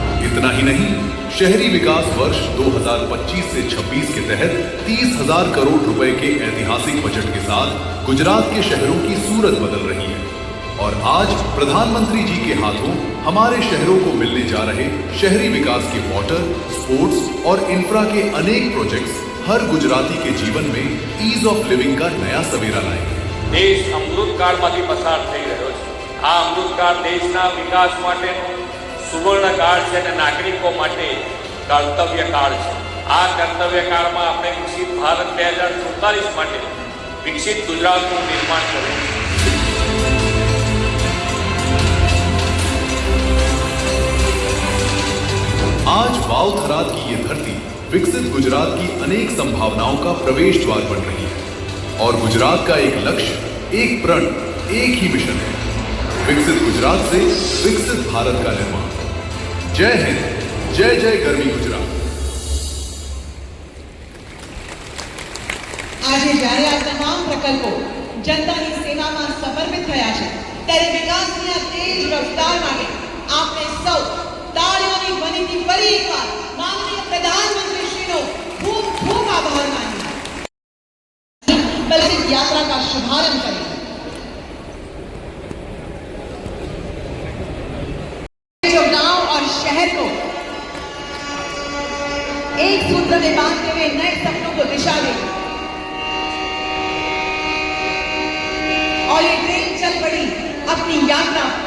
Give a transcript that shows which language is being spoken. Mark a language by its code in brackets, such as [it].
[hi] इतना ही नहीं, शहरी विकास वर्ष 2025 से 26 के तहत 30,000 करोड़ रुपए के ऐतिहासिक बजट के साथ गुजरात के शहरों की सूरत बदल रही है. और आज प्रधानमंत्री जी के हाथों हमारे शहरों को मिलने जा रहे शहरी विकास के वाटर, स्पोर्ट्स और इंफ्रा के अनेक प्रोजेक्ट्स हर गुजराती के जीवन में ईज ऑफ लिविंग का नया सवेरा लाएंगे. [gu] દેશ અમૃતકાળમાંથી પસાર થઈ રહ્યો છે. આ અમૃતકાળ દેશના વિકાસ માટેનો સુવર્ણકાળ છે અને નાગરિકો માટે કર્તવ્યકાળ છે. આ કર્તવ્યકાળમાં આપણે વિકસિત ભારત 2047 માટે વિકસિત ગુજરાતનું નિર્માણ કરવું છે. [hi] आज वाव थराद की ये धरती विकसित गुजरात की अनेक संभावनाओं का प्रवेश द्वार बन रही है और गुजरात का एक लक्ष्य, एक प्रण, एक ही मिशन है, विकसित गुजरात से विकसित भारत का निर्माण। जय हिंद, जय जय गर्वी गुजरात। [gu] આજે જ્યારે આ તમામ પ્રકલ્પો જનતાની સેવામાં સમર્પિત થયા છે ત્યારે વિકાસની આ તેજ રફતાર માટે આપણે સૌ તાળીઓની ધ્વનિથી ફરી એકવાર માનનીય પ્રધાનમંત્રીશ્રીનો ખૂબ ખૂબ આભાર માનીએ। [hi] बल्कि यात्रा का शुभारंभ करें। जो गांव और शहर को एक सूत्र में बांधते हुए नए सपनों को दिशा देगी और ये ट्रेन चल पड़ी अपनी यात्रा।